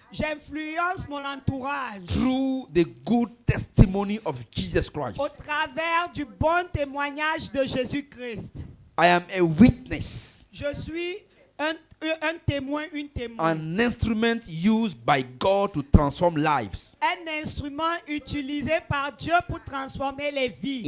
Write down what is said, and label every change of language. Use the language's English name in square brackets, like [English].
[French] J'influence mon entourage [English] through the good testimony of Jesus Christ. [French] au travers du bon témoignage de Jésus-Christ. [English] I am a witness, [French] Je suis un témoin, une témoin. [English] an instrument used by God to transform lives. [French] Un instrument utilisé par Dieu pour transformer les vies.